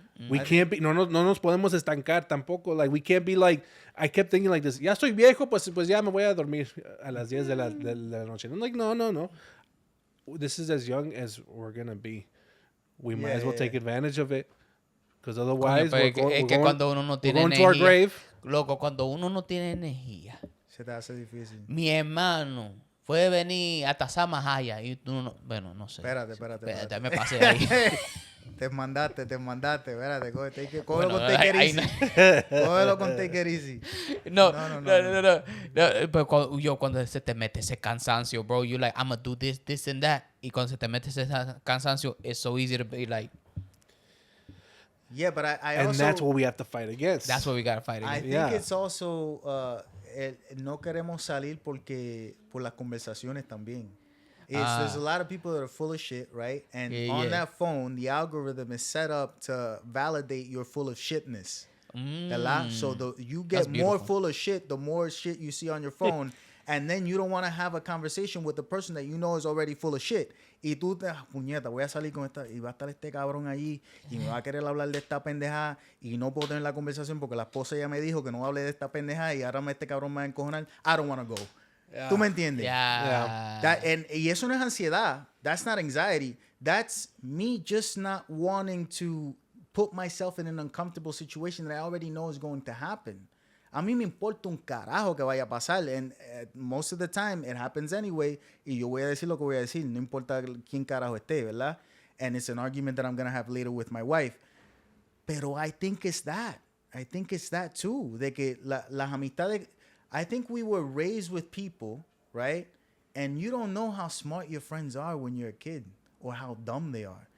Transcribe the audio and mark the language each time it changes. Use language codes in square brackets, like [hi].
[en] We can't be, [es] no nos podemos estancar tampoco. [en] Like, we can't be like, I kept thinking like this, [es] ya estoy viejo, pues ya me voy a dormir a las 10 de la noche. [en] And I'm like, no. This is as young as we're gonna be. We might as well take advantage of it, because otherwise we're going to our grave. [es] Loco, cuando uno no tiene energía, se te hace difícil. Mi hermano puede venir hasta Samahaya y tú no. Bueno, no sé. Espérate. Me pasé ahí. Te mandaste. Espérate, cógelo con [en] take it easy. [es] Cógelo con [en] take it easy. [es] No. Pero cuando se te mete ese cansancio, [en] bro, you like, I'm gonna do this and that. [es] Y cuando se te mete ese cansancio, [en] it's so easy to be like. Yeah, but I and also, that's what we have to fight against. That's what we gotta fight against. I think it's also [es] no queremos salir por las conversaciones también. [en] There's a lot of people that are full of shit, right? And on that phone, the algorithm is set up to validate your full of shitness. So you get more full of shit, the more shit you see on your phone. And then you don't want to have a conversation with the person that you know is already full of shit. [es] Y tú puñeta, voy a salir con esta, y va a estar este cabrón allí, y me va a querer hablar de esta pendejada, y no puedo tener la conversación porque la esposa ya me dijo que no hable de esta pendejada, y ahora este cabrón me va a encojonar. [en] I don't want to go. Yeah. [es] ¿Tú me entiendes? [en] Yeah. [es] Y eso no es ansiedad. [en] That's not anxiety. That's me just not wanting to put myself in an uncomfortable situation that I already know is going to happen. [es] A mí me importa un carajo que vaya a pasar. [en] And most of the time, it happens anyway. [es] Y yo voy a decir lo que voy a decir. No importa quién carajo esté, ¿verdad? [en] And it's an argument that I'm going to have later with my wife. [es] Pero [en] I think it's that. I think it's that too. [es] De que las amistades... [en] I think we were raised with people, right? And you don't know how smart your friends are when you're a kid or how dumb they are.